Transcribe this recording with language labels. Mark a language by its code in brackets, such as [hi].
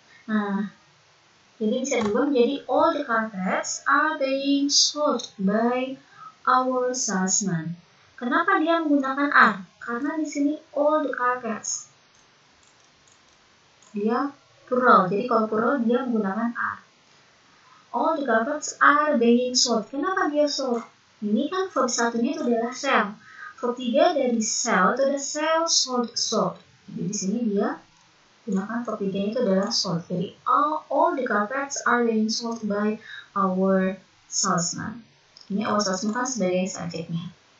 [id] Nah, jadi bisa diubah menjadi [en] all the carpets are being sold by our salesman. [id] Kenapa dia menggunakan are? Karena di sini all the carpets. Dia plural. Jadi kalau plural dia menggunakan are. [en] All the carpets are being sold. [id] Kenapa dia sold? Ini kan verb satunya itu adalah sell. Verb 3 dari sell itu ada sell, sold, sold. Jadi di sini dia gunakan verb 3 itu adalah sold. Jadi [en] all the carpets are being sold by our salesman. [id] Ini our salesman kan sebagai subjeknya.